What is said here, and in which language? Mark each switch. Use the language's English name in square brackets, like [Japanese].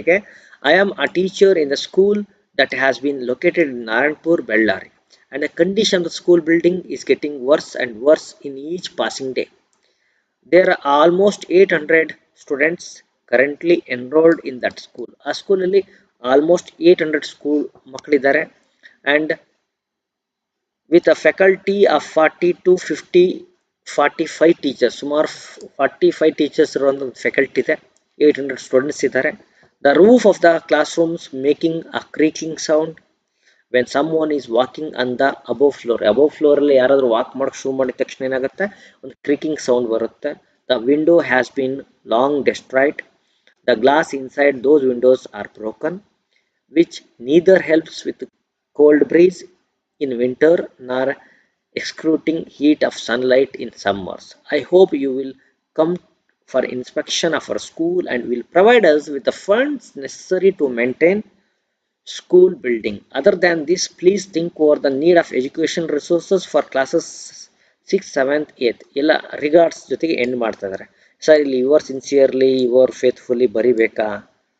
[English] ಈಗ I am a teacher in the school that has been located in Naranpur, Bellary, and the condition of the school building is getting worse and worse in each passing day. There are almost 800 students currently enrolled in that school. [Kannada] ಆ ಸ್ಕೂಲಲ್ಲಿ almost 800 school ಮಕ್ಕಳಿದ್ದಾರೆ, [English] and with a faculty of 40 to 50 45 [Kannada] teachers, ಸುಮಾರು 45 teachers ಇರೋ ಒಂದು faculty ಇದೆ, 800 students ಇದ್ದಾರೆ. [English] The roof of the classrooms making a creaking sound when someone is walking on the above floor. [Kannada] Above ಫ್ಲೋರಲ್ಲಿ ಯಾರಾದರೂ walk ಮಾಡೋಕ್ಕೆ ಶುರು ಮಾಡಿದ ತಕ್ಷಣ ಏನಾಗುತ್ತೆ, ಒಂದು ಕ್ರೀಕಿಂಗ್ ಸೌಂಡ್ ಬರುತ್ತೆ. [English] The window has been long destroyed. The glass inside those windows are broken, which neither helps with cold breeze in winter nor excruciating heat of sunlight in summers. I hope you will come for inspection of our school and will provide us with the funds necessary to maintain school building. Other than this, please think over the need of education resources for classes 6th, 7th, 8th. [Kannada] ಎಲ್ಲ regards ಜೊತೆಗೆ end ಮಾಡ್ತಾ ಇದ್ದಾರೆ. Sir, ಇಲ್ಲಿ [English] your sincerely, your faithfully [Kannada] ಬರಿಬೇಕಾ?